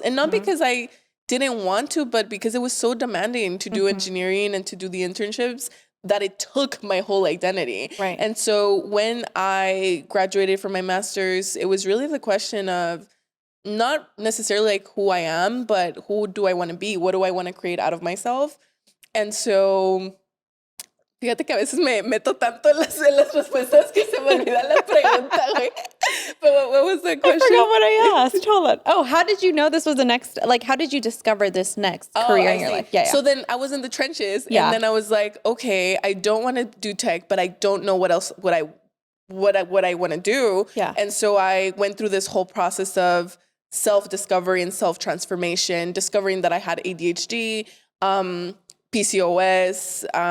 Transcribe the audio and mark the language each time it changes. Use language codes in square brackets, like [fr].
[en] And not because I didn't want to, but because it was so demanding to do engineering and to do the internships that it took my whole identity. Right. And so when I graduated from my master's, it was really the question of not necessarily like who I am, but who do I want to be? What do I want to create out of myself? And so [es] fíjate que a veces me meto tanto en las respuestas que se me olvida la pregunta, güey. [en] But what was the question? I forgot what I asked. Hold on. Oh, how did you know this was the next, like, how did you discover this next career in your life? Yeah, yeah. So then I was in the trenches, Yeah. and then I was like, okay, I don't want to do tech, but I don't know what else, what I want to do. Yeah. And so I went through this whole process of self-discovery and self-transformation, discovering that I had ADHD, PCOS.